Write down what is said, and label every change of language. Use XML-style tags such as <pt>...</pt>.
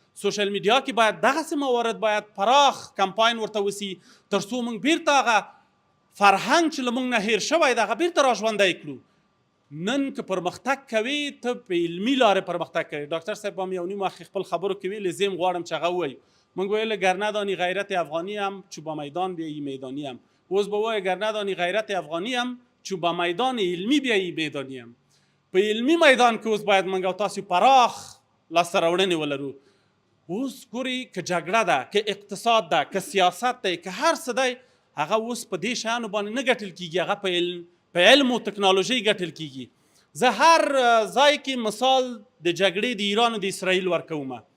<ps>سوشل میډیا کې باید دغسې موارد باید پراخ کمپاین ورته وسي، تر څو موږ بیرته هغه فرهنګ چې له موږ نه هیر شوی دی هغه بیرته راژوندی کړو. نن که پرمختګ کوي ته په علمي لارې پرمختګ کوي. ډاکټر صاحب هم یو نیم وخت خپل خبرو کې ویلې، زه هم غواړم چې هغه ووایو. موږ ویل</ps> <fa>گر ندانی غیرت افغانی هم چو با میدان بیایی میدانی هم.</fa> <ps>اوس به وایو</ps> <fa>گر ندانی غیرت افغانی هم چو با میدان علمی بیایی میدانی هم.</fa> <ps>په علمي میدان کې اوس باید موږ او تاسو پراخ لاسته راوړنې ولرو. اوس ګورئ که جګړه ده، که اقتصاد ده، که سیاست دی، که هر څه دی، هغه اوس په دې شیانو باندې نه ګټل کېږي، هغه په علم او تکنالوژۍ ګټل کېږي. زه هر ځای کې مثال د جګړې د ایران او د اسرائیل ورکوم.</ps>